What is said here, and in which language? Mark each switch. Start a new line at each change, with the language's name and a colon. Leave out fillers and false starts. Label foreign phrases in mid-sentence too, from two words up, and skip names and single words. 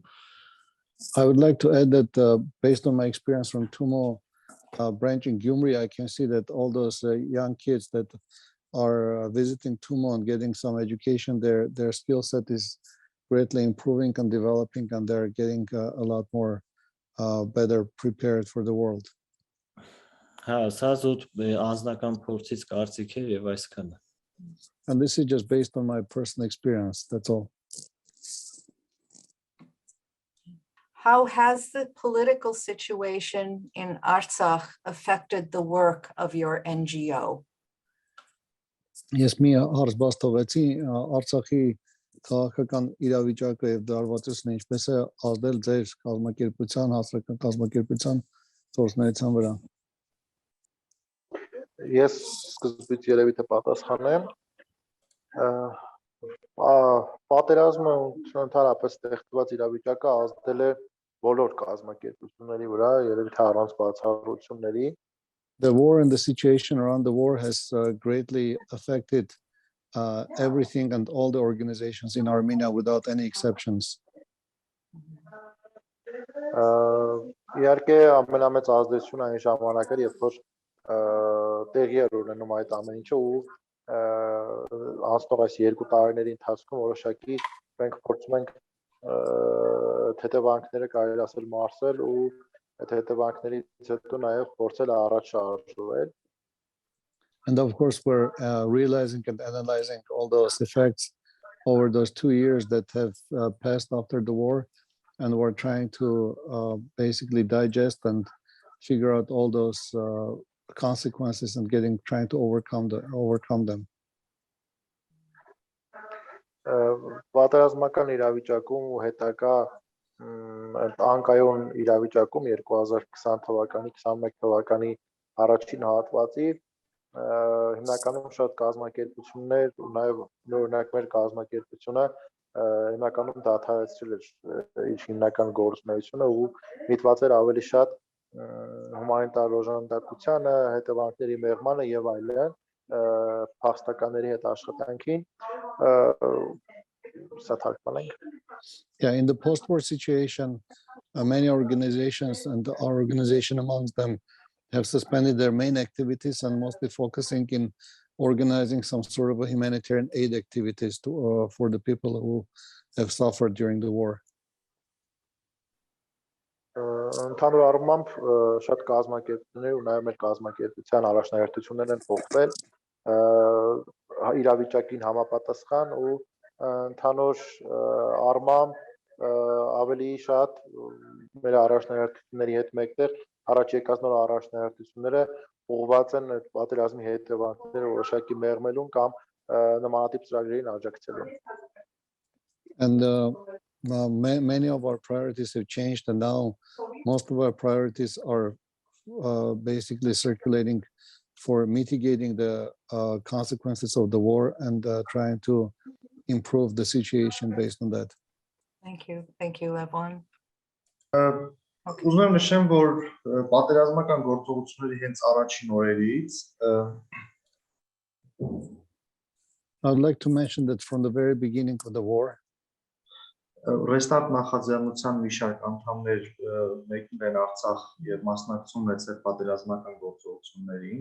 English: I would like to add that based on my experience from Tumo branch in Gyumri, I can see that all those young kids that are visiting Tumo and getting some education, their skill set is greatly improving and developing, and they're getting a lot more better prepared for the world. And this is just based on my personal experience, that's all. How has the political situation in Artsakh affected the work of your NGO?
Armenian: Ես մի հարց բաստովեցի Արցախի քաղաքական իրավիճակը եւ դարվածությունը ինչպես է ազդել ձեր կազմակերպության, հասարակական կազմակերպության ծրագրերության վրա։ Ես սկզբից երևի թե պատասխանեմ։ Պատերազմը ընդհանրապես ստեղծված իրավիճակը ազդել է բոլոր կազմակերպությունների վրա, երևի թե առանց բացառությունների։
English: The war and the situation around the war has greatly affected everything and all the organizations in Armenia without any exceptions.
Armenian: Իհարկե ամենամեծ ազդեցությունը այն ժամանակ էր, երբ որ տեղի էր ունենում այդ ամեն ինչը ու անցնող այս 2 տարիների ընթացքում որոշակի մենք փորձում ենք թեթևանքները կարելի ասել մարսել ու հետևանքներից հետո նաև փորձել առաջ շարժվել.
English: And of course, we're realizing and analyzing all those effects over those 2 years that have passed after the war, and we're trying to basically digest and figure out all those consequences and trying to overcome them.
Armenian: Պատերազմական իրավիճակում ու հետագա անկայուն իրավիճակում 2020 թվականի 21 թվականի առաջին հատվածի հիմնականում շատ կազմակերպություններ ու նաև օրինակ մեր կազմակերպությունը հիմնականում դադարեցրել էր իր հիմնական գործունեությունը ու միտված էր ավելի շատ հումանիտար օժանդակությանը, հետևանքների մեղմանը եւ այլն, փախստականների հետ աշխատանքին
English: Yeah, in the post-war situation, many organizations and our organization amongst them have suspended their main activities and mostly focusing in organizing some sort of a humanitarian aid activities for the people who have suffered during the war.
Armenian: Ընդհանուր առմամբ շատ կազմակերպություններ ու նաև մեր կազմակերպության առաջնահերթություններն են փոխվել իրավիճակին համապատասխան ու ընդհանուր առմամբ ավելի շատ մեր առաջնահերթությունների հետ մեկտեղ առաջ եկած նոր առաջնահերթությունները ուղղված են պատերազմի հետևանքները որոշակի մեղմելուն կամ նմանատիպ ծրագրերին աջակցելուն.
English: And many of our priorities have changed, and now most of our priorities are basically circulating for mitigating the consequences of the war and trying to improve the situation based on that. Thank you, Levon.
Armenian: Ուզում եմ նշեմ, որ պատերազմական գործողությունների հենց առաջին օրերից
English: I would like to mention that from the very beginning of the war,
Armenian: Restart նախաձեռնության մի շարք անդամներ մեկնել են Արցախ եւ մասնակցում ունեցել պատերազմական գործողություններին.